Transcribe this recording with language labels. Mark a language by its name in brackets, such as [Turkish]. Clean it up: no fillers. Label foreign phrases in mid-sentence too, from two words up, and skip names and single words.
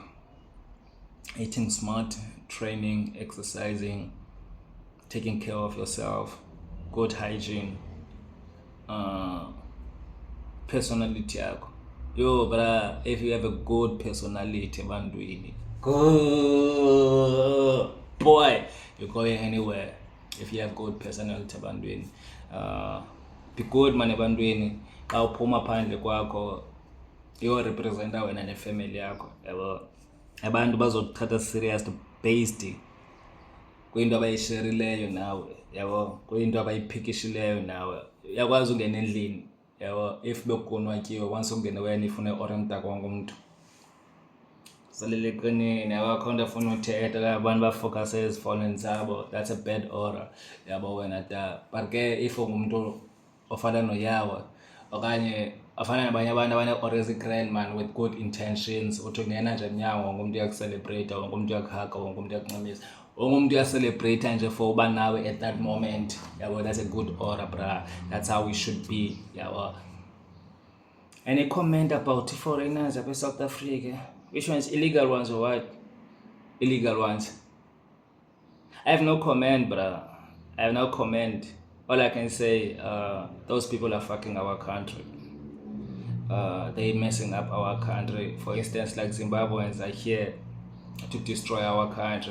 [English] Eating smart, training, exercising, taking care of yourself, good hygiene, personality yakho. Yo, but if you have a good personality, bandwini, good boy, you're going anywhere. If you have good personality, bandwini, be good man ebantwini. [Xhosa] Xa uphuma phandle kwakho representa wena nefamily yakho. Yabo abantu bazothatha [English] serious based [Xhosa] kwinto abayisherileyo nawe. Yabo kwinto abayiphikishileyo nawe. Uyakwazi ungena endlini. Yabo if bekunwatyiwe once ungene wena ifune oremta konke umuntu salele qinini. Yabo akho nto afuna uthetha abantu bafocuse ezifowunini zabo. [English] That's a bad aura. [Xhosa] Yabo wena ta but ke if ungumuntu ofana noyawa okanye afana nabanye abantu abane-aura ezi-grand [English] man with good intentions, [Xhosa] uthi ungena nje emnyango wonke umuntu uyakucelebrate, wonke umuntu uyakuhaga, wonke umuntu uyakunxamisa, wonke umuntu uyacelebrate nje for uba nawe [English] at that moment. Yabo that's a good aura bra. That's how we should be. Yabo any comment about foreigners [Xhosa] apha eSouth Africa? [English] Which ones, illegal ones or what? Illegal ones. I have no comment, bro. I have no comment. All I can say, those people are fucking our country. They're messing up our country. For instance, like Zimbabweans are here to destroy our country.